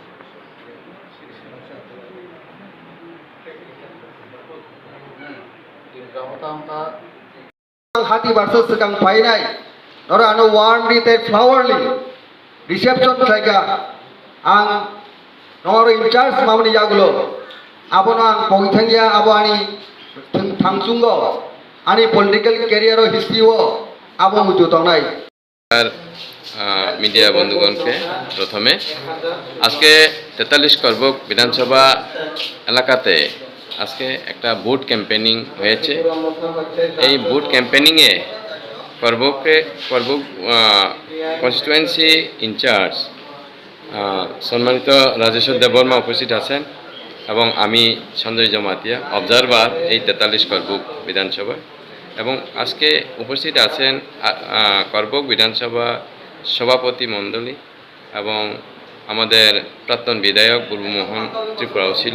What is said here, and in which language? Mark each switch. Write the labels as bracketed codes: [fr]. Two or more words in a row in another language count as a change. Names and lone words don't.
[trp] Hati versus sekang painai, nora anu warmly te [en] flowerly reception [trp] thake ang nor [en] in charge [trp] mamni jagulo. Abono ang pogithangya abo ani thangsungo ani [en] political career [trp] o history o abo mujutonai. [bn] মিডিয়া বন্ধুগণকে প্রথমে আজকে 43 করবক বিধানসভা এলাকাতে আজকে একটা [en] booth campaigning [bn] হয়েছে। এই [en] booth campaigning [bn] করবক [en] constituency incharge [bn] সম্মানিত রাজেশ্বর দেববর্মা উপস্থিত আছেন এবং আমি সঞ্জয় জমাতিয়া অবজারভার এই 43 করবক বিধানসভায় এবং আজকে উপস্থিত আছেন করবক বিধানসভা সভাপতি মণ্ডলী এবং আমাদের প্রাক্তন বিধায়ক বুলবুমোহন ত্রিপুরাও ছিল।